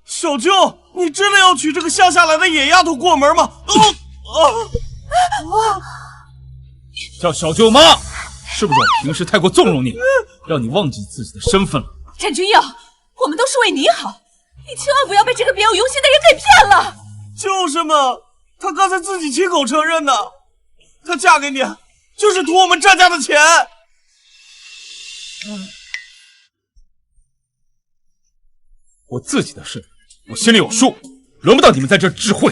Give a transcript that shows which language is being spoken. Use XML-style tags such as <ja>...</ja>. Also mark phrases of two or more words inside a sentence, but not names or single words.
<zh>小舅，你真的要娶這個鄉下來的野丫頭過門嗎？叫小舅媽，是不是我平時太過縱容你，讓你忘記自己的身份了？戰君耀，我們都是為你好，你千萬不要被這個別有用心的人給騙了。就是嘛，她剛才自己親口承認的，她嫁給你就是圖我們戰家的錢。我自己的事我心裡有數，輪不到你們在這智慧。</zh>